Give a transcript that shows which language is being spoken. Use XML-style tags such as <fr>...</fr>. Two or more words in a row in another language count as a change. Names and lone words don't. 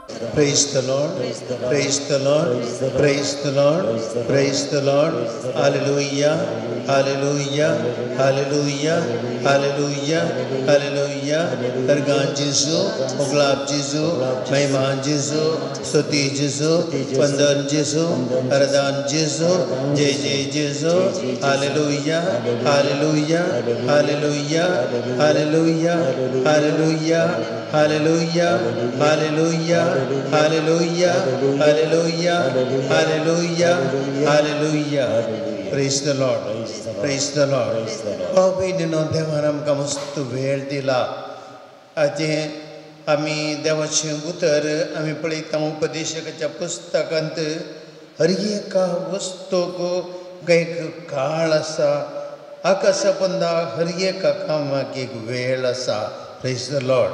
<en>Praise the Lord. Praise the Lord. Praise the Lord. Praise the Lord. Hallelujah. Hallelujah. Hallelujah. Hallelujah. Hallelujah.</en> <kok>Ergan Jesu, Oglab Jesu, Maiman Jesu, Stuti Jesu, Pandan Jesu, Aradan Jesu, JJ Jesu.</kok> <en>Hallelujah. Hallelujah. Hallelujah. Hallelujah. Hallelujah. Hallelujah. Hallelujah. Hallelujah. Hallelujah. Hallelujah. Hallelujah. Praise the Lord. Praise the Lord.</en> <kok>भावभयणींनो देवान आमकां मस्त वेळ दिला आजे आमी देवाचें उतर आमी पळयता उपदेशकाच्या पुस्तकांत हर एका वस्तूक एक काळ आसा आकाशा पंदा हर एका कामाक एक वेळ आसा</kok> <en>Praise the Lord.</en>